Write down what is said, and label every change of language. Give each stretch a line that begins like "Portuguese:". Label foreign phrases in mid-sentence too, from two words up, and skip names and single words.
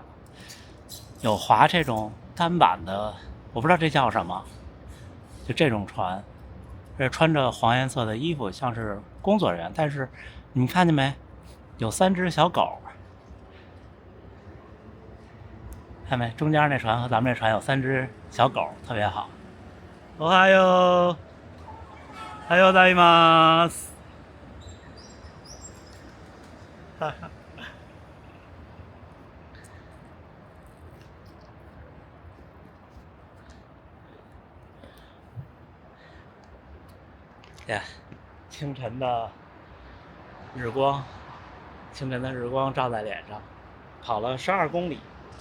Chinese: 有划这种单板的，我不知道这叫什么，就这种船。这穿着黄颜色的衣服，像是工作人员，但是你们看见没？有3只小狗，看没？中间那船和咱们这船有3只小狗，特别好。
Japanese: おはよう、おはようございます。
Chinese: 清晨的日光，照在脸上，跑了12公里